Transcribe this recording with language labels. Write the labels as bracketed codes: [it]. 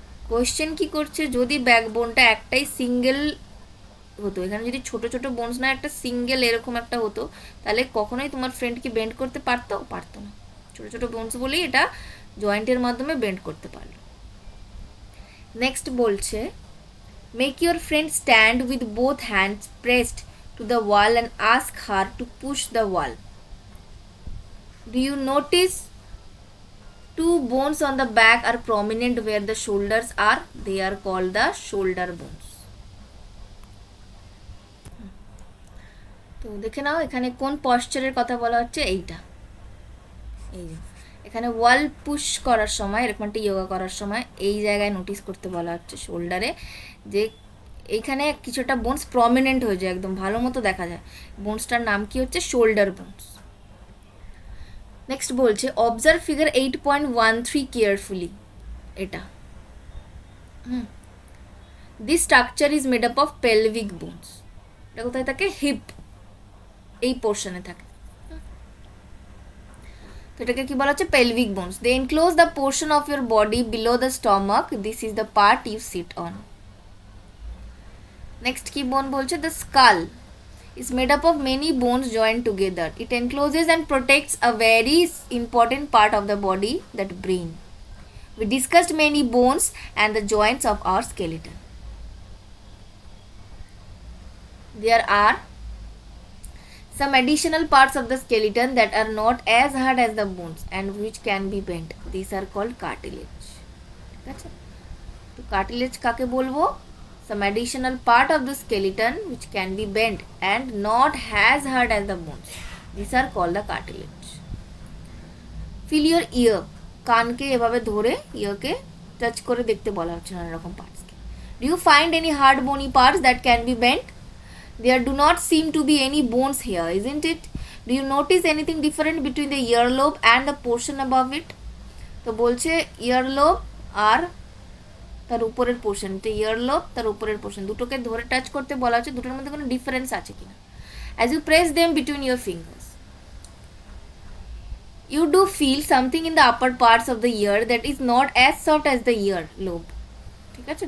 [bn] Question কি করছে, যদি ব্যাকবোনটা একটাই সিঙ্গেল হতো, এখানে যদি ছোট ছোট বোনস না একটা সিঙ্গেল এরকম একটা হতো, তাহলে কখনোই তোমার ফ্রেন্ড কি বেন্ড করতে পারতো? পারতো না। ছোট ছোট বোনস বলেই এটা জয়েন্টের মাধ্যমে বেন্ড করতে পারলো। নেক্সট বলছে, [en] Make your friend stand with both hands pressed to the wall and ask her to push the wall. Do you notice two bones on the back are prominent where the shoulders are? They are called the shoulder bones. [bn] তো দেখে নাও এখানে কোন পশ্চারের কথা বলা হচ্ছে, এইটা। এই যে এখানে ওয়াল পুশ করার সময়, এরকম একটা যোগা করার সময় এই জায়গায় নোটিস করতে বলা হচ্ছে শোল্ডারে, যে এইখানে কিছুটা বোনস প্রমিনেন্ট হয়ে যায়, একদম ভালো মতো দেখা যায়। বোনসটার নাম কি হচ্ছে? Shoulder bones. নেক্সট বলছে, [en] Observe figure 8.13 carefully. [bn] এটা [en] This structure is made up of pelvic bones. [bn] এটা কোথায় থাকে? হিপ এই পোর্শনে থাকে। তো এটাকে কি বলা হচ্ছে? Pelvic bones. [en] They enclose the portion of your body below the stomach. This is the part you sit on. [bn] Next কি বোন বলছে? [en] The skull is made up of many bones joined together. It encloses and protects a very important part of the body, that brain. We discussed many bones and the joints of our skeleton. There are some additional parts of the skeleton that are not as hard as the bones and which can be bent. These are called cartilage. [bn] ঠিক আছে? তো cartilage কাকে বলবো? [en] Some additional part of the skeleton which can be bent and not as hard as the bones. These are called the cartilage. Feel your ear. [bn] কানকে এভাবে ধরে ইয়ারকে touch করে দেখতে বলা হচ্ছে নানা রকম পার্টসকে। [en] Do you find any hard bony parts that can be bent? There do not seem to be any bones here, isn't it? Do you notice anything different between the earlobe and the portion above it? [bn] তো বলছে earlobe আর তার উপরের portion, এটা ইয়ারলোব, তার উপরের portion, দুটোকে ধরে touch করতে বলা হচ্ছে, দুটোর মধ্যে কোনো ডিফারেন্স আছে কিনা। [en] As you press them between your fingers, you do feel something in the upper parts of the ear that is not as soft as the ear lobe. [bn] ঠিক আছে?